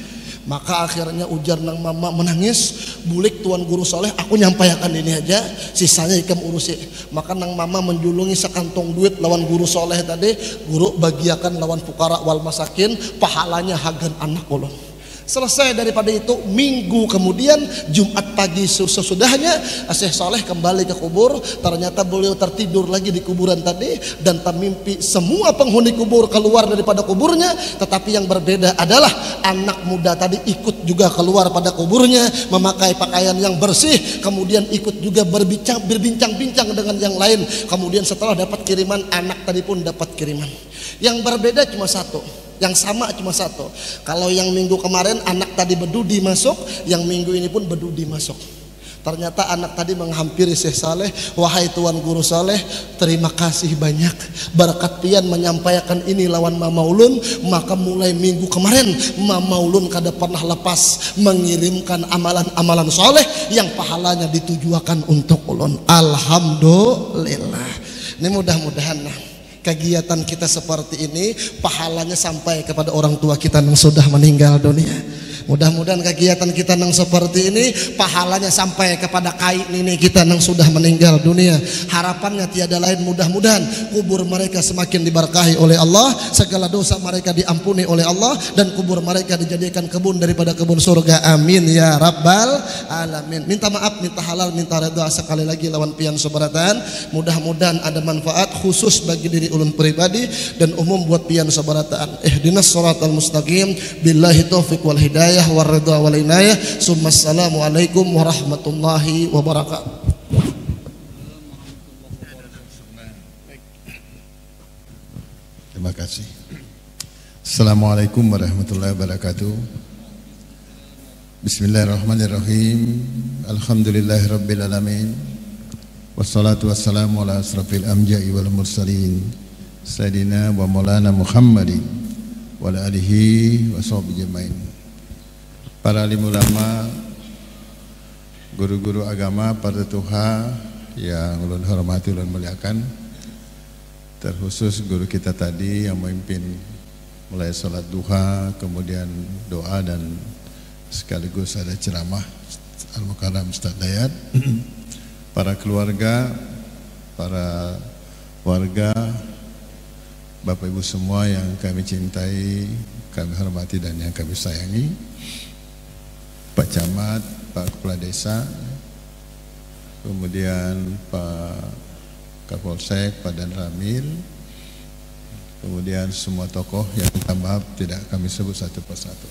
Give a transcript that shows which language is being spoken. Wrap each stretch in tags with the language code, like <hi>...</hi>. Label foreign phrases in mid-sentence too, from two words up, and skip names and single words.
<bjn>Maka akhirnya ujar nang mama menangis, bulik tuan guru Soleh, aku nyampaikan ini aja, sisanya ikam urusi. Maka nang mama menjulungi sekantong duit lawan guru Soleh tadi, guru bagiakan lawan</bjn> <ar>الفقراء والمساكين,</ar> <bjn>pahalanya hagan anak ulun.</bjn> <id>Selesai daripada itu, minggu kemudian Jumat pagi sesudahnya Syekh Saleh kembali ke kubur. Ternyata beliau tertidur lagi di kuburan tadi dan termimpi semua penghuni kubur keluar daripada kuburnya. Tetapi yang berbeda adalah anak muda tadi ikut juga keluar pada kuburnya, memakai pakaian yang bersih, kemudian ikut juga berbincang-bincang dengan yang lain. Kemudian setelah dapat kiriman, anak tadi pun dapat kiriman. Yang berbeda cuma satu, yang sama cuma satu. Kalau yang minggu kemarin anak tadi bedudi masuk, yang minggu ini pun bedudi masuk. Ternyata anak tadi menghampiri Syekh Saleh, wahai tuan guru Saleh, terima kasih banyak berkat pian menyampaikan ini</id> <bjn>lawan mama ulun.</bjn> <id>Maka mulai minggu kemarin</id> <bjn>mama ulun kada pernah lepas</bjn> <id>mengirimkan amalan-amalan soleh yang pahalanya ditujukan untuk ulun.</id> <ar>الحمد لله.</ar> <id>Ini mudah-mudahan kegiatan kita seperti ini pahalanya sampai kepada orang tua kita yang sudah meninggal dunia. Mudah-mudahan kegiatan kita nang seperti ini pahalanya sampai kepada kai nenek kita nang sudah meninggal dunia. Harapannya tiada lain, mudah-mudahan kubur mereka semakin diberkahi oleh Allah, segala dosa mereka diampuni oleh Allah, dan kubur mereka dijadikan kebun daripada kebun surga.</id> <ar>آمين يا رب العالمين.</ar> <id>Minta maaf, minta halal, minta redha sekali lagi</id> <bjn>lawan pian sobaratan.</bjn> <id>Mudah-mudahan ada manfaat khusus bagi diri ulun pribadi dan umum buat</id> <bjn>pian sobaratan.</bjn> <ar>اهدنا الصراط المستقيم. بالله التوفيق والهداية والرضا والعناية. السلام عليكم ورحمة الله وبركاته.</ar> <id>Terima kasih.</id> <ar>السلام عليكم ورحمة الله وبركاته. بسم الله الرحمن الرحيم. الحمد لله رب العالمين. والصلاة والسلام على أشرف الأنبياء والمرسلين سيدنا ومولانا محمد وعلى آله وصحبه أجمعين.</ar> <id>Para alim ulama, guru-guru agama, para tuha yang ulun hormati, ulun muliakan, terkhusus guru kita tadi yang memimpin mulai salat duha, kemudian doa, dan sekaligus ada ceramah Al-Mukarram Ustaz Dayat. Para keluarga, para warga, Bapak Ibu semua yang kami cintai, kami hormati dan yang kami sayangi, Pak Camat, Pak Kepala Desa, kemudian Pak Kapolsek, Pak Dan Ramil, kemudian semua tokoh yang minta maaf tidak kami sebut satu persatu.</id>